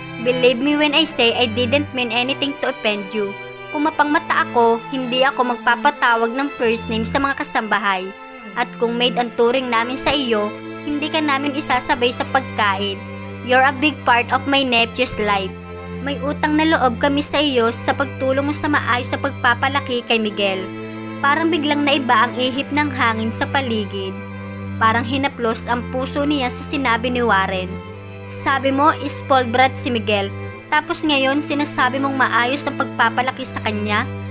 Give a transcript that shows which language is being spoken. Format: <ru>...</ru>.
<en>Believe me when I say I didn't mean anything to offend you.</en> <tl>Kung mapangmata ako, hindi ako magpapatawag ng first name sa mga kasambahay. At kung maid ang turing namin sa iyo, hindi ka namin isasabay sa pagkain.</tl> <en>You're a big part of my nephew's life.</en> <tl>May utang na loob kami sa iyo sa pagtulong mo sa maayos sa pagpapalaki kay Miguel. Parang biglang naiba ang ihip ng hangin sa paligid. Parang hinaplos ang puso niya sa sinabi ni Warren. Sabi mo, spoiled brat si Miguel. Tapos ngayon, sinasabi mong maayos ang pagpapalaki sa kanya?</tl>